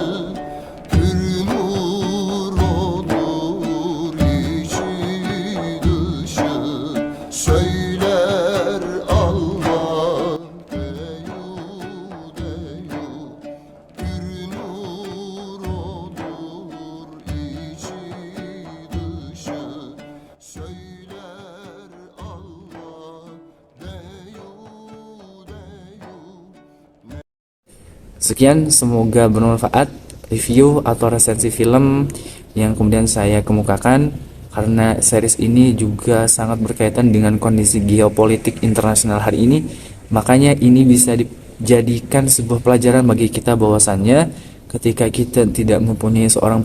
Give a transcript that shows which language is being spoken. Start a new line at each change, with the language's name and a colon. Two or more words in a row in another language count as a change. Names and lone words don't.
Turkish: Pür nur olur içi dışı, söyler Allah deyu deyu. Pür nur olur içi dışı, söyler Allah deyu deyu.
Indonesian: Sekian, semoga bermanfaat review atau resensi film yang kemudian saya kemukakan, karena series ini juga sangat berkaitan dengan kondisi geopolitik internasional hari ini. Makanya ini bisa dijadikan sebuah pelajaran bagi kita bahwasannya ketika kita tidak mempunyai seorang